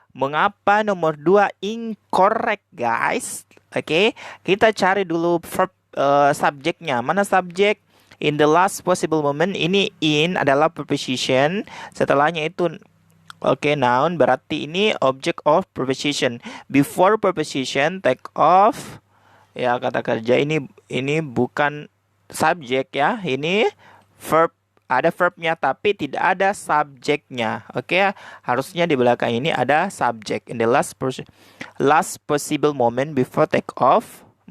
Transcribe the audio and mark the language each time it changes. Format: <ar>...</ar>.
<id>Mengapa nomor 2 incorrect, guys? Oke. Kita cari dulu verb subjeknya. Mana subjek?</id> <en>In the last possible moment.</en> <id>Ini in adalah preposition. Setelahnya itu noun, berarti ini object of preposition.</id> <en>Before preposition, take off.</en> <id>Ya, kata kerja ini bukan subjek ya. Ini verb, ada verbnya tapi tidak ada subjeknya. Oke, harusnya di belakang ini ada subjek.</id> <en>In the last possible moment before take off.</en>